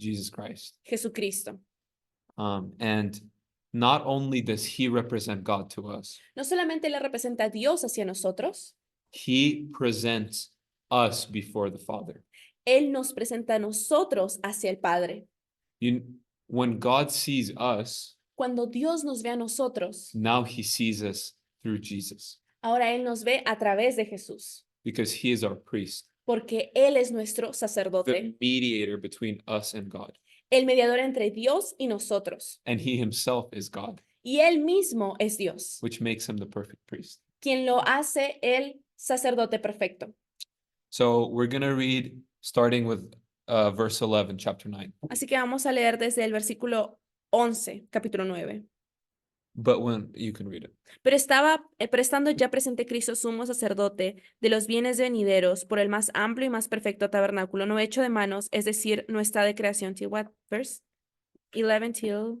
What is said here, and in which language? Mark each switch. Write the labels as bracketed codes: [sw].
[en] Jesus Christ. [es] Jesucristo. [en] And not only does he represent God to us, [es] No solamente le representa a Dios hacia nosotros, [en] he presents us before the Father. [es] Él nos presenta a nosotros hacia el Padre. [en] When God sees us, [es] Cuando Dios nos ve a nosotros, [en] now he sees us through Jesus, [es] ahora Él nos ve a través de Jesús, [en] because he is our priest, [es] porque Él es nuestro [en] the [es] sacerdote, [en] mediator between us and God. [es] el mediador entre Dios y nosotros. [en] And he himself is God, [es] Y Él mismo es Dios, [en] which makes him the perfect priest. [es] quien lo hace el sacerdote perfecto. [en] So we're going to read starting with verse 11, chapter 9. [es] Así que vamos a leer desde el versículo 11, capítulo 9. [en] But when you can read it. [es] Pero estando ya presente Cristo sumo sacerdote de los bienes venideros por el más amplio y más perfecto tabernáculo, no hecho de manos, es decir, no está de creación. [en] Till what verse? 11 till